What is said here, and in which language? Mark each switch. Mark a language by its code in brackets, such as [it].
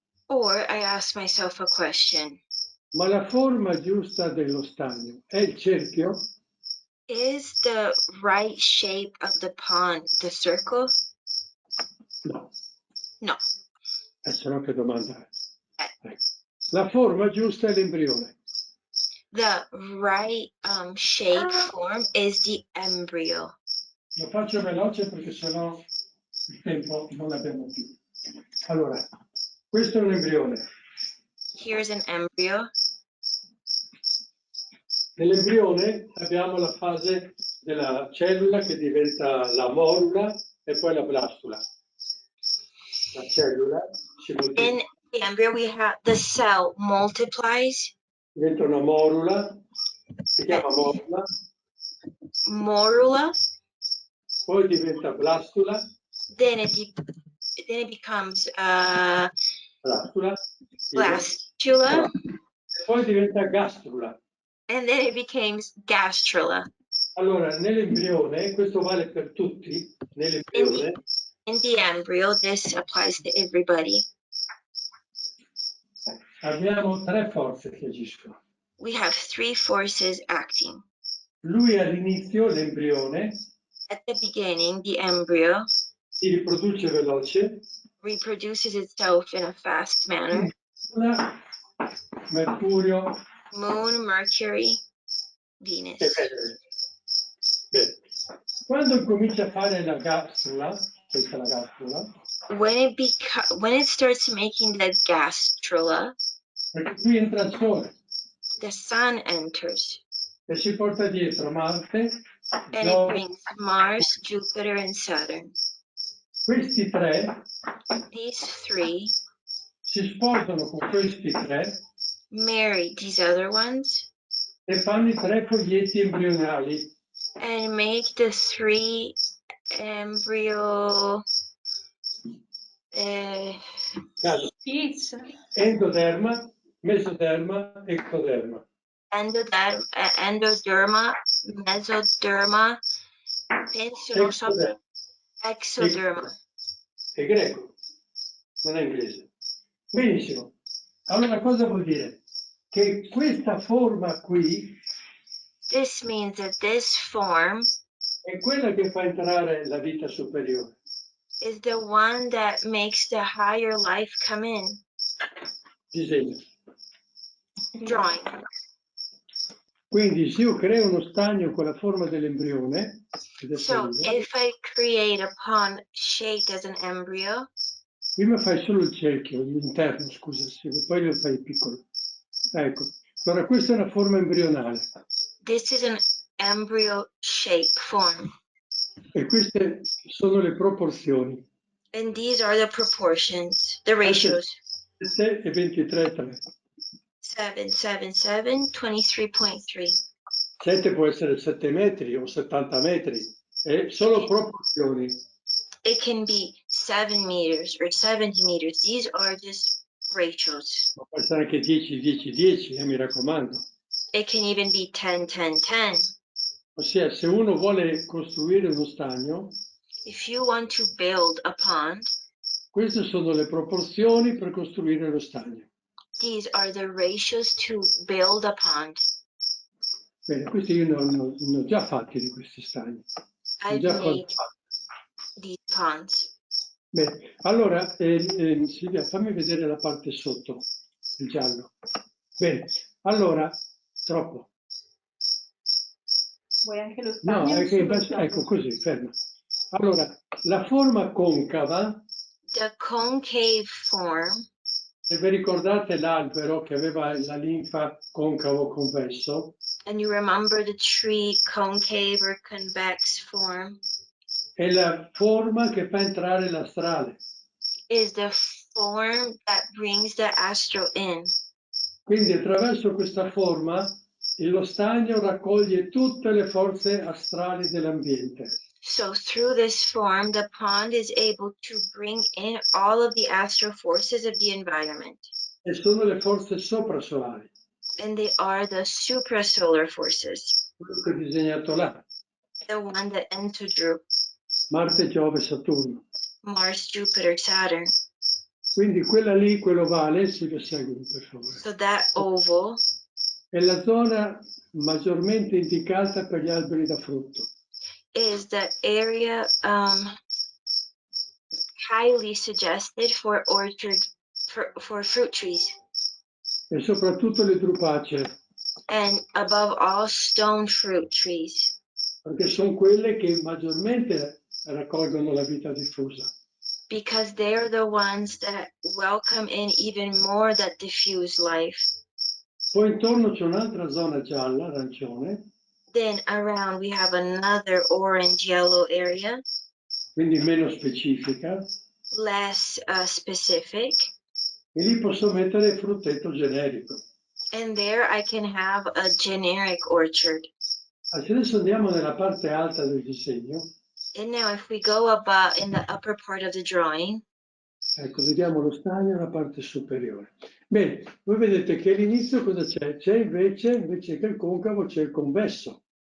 [en] Or I ask myself a question. [it] Ma la forma giusta dello stagno è il cerchio? [en] Is the right shape of the pond the circle? [it] No. No. Se no che domanda è? Ecco. La forma giusta è l'embrione. [en] The right shape form is the embryo. [it] Lo faccio veloce perché sennò il tempo non l'abbiamo più. Allora, questo è un embrione. [en] Here's an embryo. [it] Nell'embrione abbiamo la fase della cellula che diventa la morula e poi la blastula. La cellula si moltiplica. [en] In the embryo, we have the cell multiplies. [it] Diventa una morula, si chiama morula, [en] Morula. [it] poi diventa blastula, [en] Then it becomes [it] blastula, [en] blastula. [it] e poi diventa gastrula. [en] And then it becomes gastrula. [it] Allora, nell'embrione, questo vale per tutti, nell'embrione [en] In the embryo, this applies to everybody. [it] abbiamo tre forze che agiscono. [en] We have three forces acting. [it] Lui all'inizio, l'embrione, [en] At the beginning, the embryo [it] si riproduce veloce, [en] reproduces itself in a fast manner. [it] Mercurio [en] Moon, Mercury, Venus. [it] e Venere. Bene. Quando comincia a fare la gastrula, questa è la gastrula, [en] When it starts making the gastrula, [it] perché qui entra il Sole [en] the sun enters [it] e si porta dietro Marte, [en] and it [it] Giove. [en] brings Mars, Jupiter, and Saturn. [it] Questi tre [en] These three [it] si sposano con questi tre [en] marry these other ones [it] e fanno i tre foglietti embrionali. [en] and make the three embryo Sheets. [it] Endoderma, mesoderma, ectoderma. [en] endoderma, mesoderma, [it] penso non so, [en] exoderma. [it] È greco, non è inglese. Benissimo. Allora cosa vuol dire? Che questa forma qui [en] This means that this form [it] è quella che fa entrare la vita superiore. [en] is the one that makes the higher life come in. [it] Disegno. [en] Drawing. [it] Quindi se io creo uno stagno con la forma dell'embrione, [en] So if I create a pond shaped as an embryo, [it] prima fai solo il cerchio, l'interno, scusa, poi lo fai piccolo. Ecco, allora questa è una forma embrionale. [en] this is an embryo shape form. [it] E queste sono le proporzioni. [en] And these are the proportions, the ratios. [it] 7 e 23,3. [en] 7, 7, 7, 23.3. [it] 7 può essere 7 metri o 70 metri, Sono proporzioni. [en] It can be 7 meters or 70 meters. These are just ratios. [it] Ma può essere anche 10, 10, 10, mi raccomando. [en] It can even be 10, 10, 10. [it] Ossia, se uno vuole costruire uno stagno, [en] If you want to build a pond, [it] queste sono le proporzioni per costruire lo stagno. [en] these are the ratios to build a pond. [it] Bene, questi io ne ho già fatti di questi stagni. Ho [en] I've [it] già [en] made [it] fatti. [en] these ponds. [it] Bene, allora Silvia, fammi vedere la parte sotto, il giallo. Bene, allora, troppo. Vuoi anche lo No, stagno? è che, Solo il giallo? ecco così, ferma. Allora, la forma concava, [en] The concave form, [it] se vi ricordate l'albero che aveva la linfa concavo convesso, [en] and you remember the tree concave or convex form, [it] è la forma che fa entrare l'astrale. [en] is the form that brings the astral in. [it] Quindi attraverso questa forma lo stagno raccoglie tutte le forze astrali dell'ambiente. [en] So through this form, the pond is able to bring in all of the astral forces of the environment. [it] E sono le forze soprasolari, [en] And they are the suprasolar forces, [it] quello che ho disegnato là, [en] the one that Enzo drew, [it] Marte, Giove, Saturno. [en] Mars, Jupiter, Saturn. [it] Quindi quella lì, quell'ovale, si lo seguono per favore. [en] So that oval [it] È la zona maggiormente indicata per gli alberi da frutto. [en] is the area highly suggested for orchard, for fruit trees, [it] E soprattutto le drupacee, [en] and above all, stone fruit trees, [it] perché sono quelle che maggiormente raccolgono la vita diffusa. [en] because they're the ones that welcome in even more that diffuse life. [it] Poi intorno c'è un'altra zona gialla, arancione, [en] Then around we have another orange yellow area, [it] quindi meno specifica, [en] less specific, [it] e lì posso mettere frutteto generico. [en] and there I can have a generic orchard. [it] Se adesso andiamo nella parte alta del disegno, [en] And now if we go above in the upper part of the drawing, [it] ecco, vediamo lo stagno nella parte superiore. Bene, voi vedete che all'inizio cosa c'è? C'è invece che il concavo, c'è il convesso.